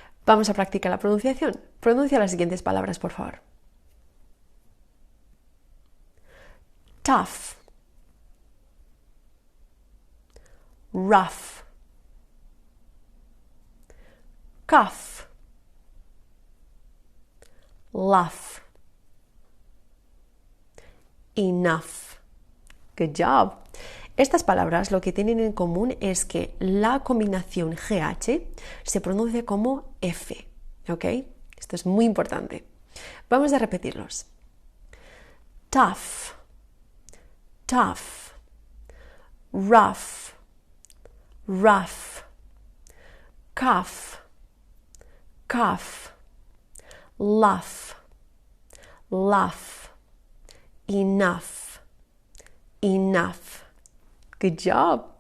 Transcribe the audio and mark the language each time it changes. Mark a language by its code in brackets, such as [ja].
[es] Vamos a practicar la pronunciación. Pronuncia las siguientes palabras, por favor. [en] Tough, rough, cuff, laugh, enough. Good job. [es] Estas palabras lo que tienen en común es que la combinación GH se pronuncia como F, ¿ok? Esto es muy importante. Vamos a repetirlos. [en] Tough, tough, rough, rough, cuff, cuff, laugh, laugh, enough, enough. Good job.